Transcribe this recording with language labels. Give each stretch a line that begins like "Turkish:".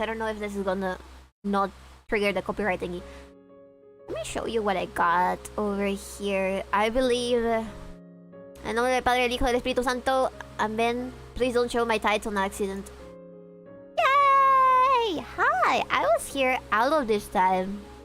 English: I don't know if this is gonna not trigger the copyright thingy. Let me show you what I got over here. I believe...
Spanish: En nombre del Padre, del Hijo, del Espíritu Santo.
English: Amen. Please don't show my tights on accident. Yay! Hi! I was here all of this time.